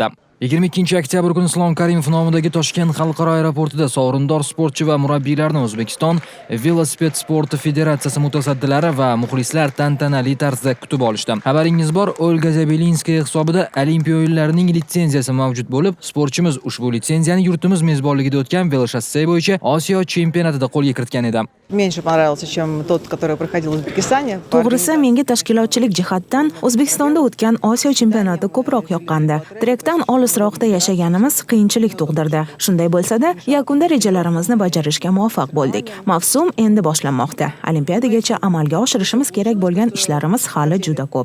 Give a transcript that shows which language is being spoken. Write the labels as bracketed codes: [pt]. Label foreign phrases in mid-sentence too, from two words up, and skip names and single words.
[uz] 22 oktyabr kuni Islom Karimov nomidagi Toshkent xalqaro aeroportida sovrindor sportchi va murabbiylarni O'zbekiston Velosiped sporti federatsiyasi mutasaddilari va muxlislar tantanali tarzda kutib olishdi. Xabaringiz bor, Olga Zabelinskiy hisobida Olimpiya o'yinlarining litsenziyasi mavjud bo'lib, sportchimiz ushbu litsenziyani yurtimiz mezbonligida o'tgan veloshosse bo'yicha Osiyo chempionatida qo'lga kiritgan edi. [ru] Меньше понравился, чем тот, который проходил в Узбекистане. [uz] To'g'risi, menga tashkilotchilik jihatdan O'zbekistonda o'tgan Osiyo chempionati ko'proq yoqqandi. Trekdan olisroqda yashaganimiz qiyinchilik tug'dirdi. Shunday bo'lsa-da, yakunda rejalarimizni bajarishga muvaffaq bo'ldik. Mavsum endi boshlanmoqda. Olimpiadagacha amalga oshirishimiz kerak bo'lgan ishlarimiz hali juda ko'p.